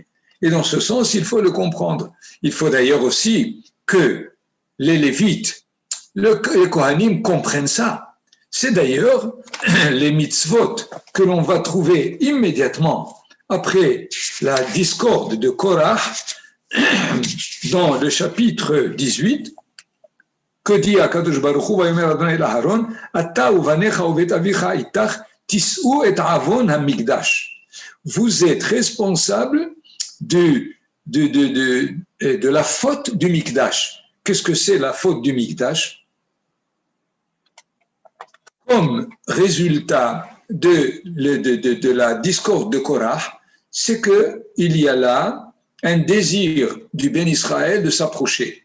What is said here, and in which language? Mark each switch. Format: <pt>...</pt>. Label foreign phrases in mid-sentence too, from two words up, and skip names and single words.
<fr>Et dans ce sens, il faut le comprendre. Il faut d'ailleurs aussi que les Lévites, les Kohanim comprennent ça. C'est d'ailleurs les mitzvot que l'on va trouver immédiatement après la discorde de Korah dans le chapitre 18, que dit</fr> <he>הקדוש ברוך הוא, ויאמר אדוני לאהרן אתה ובניך ובית אביך אתך תשאו את עון המקדש.</he> <fr>Vous êtes responsable de la faute du Mikdash. Qu'est-ce que c'est la faute du Mikdash? Comme résultat de la discorde de Korah, c'est qu'il y a là un désir du Ben Israël de s'approcher.</fr>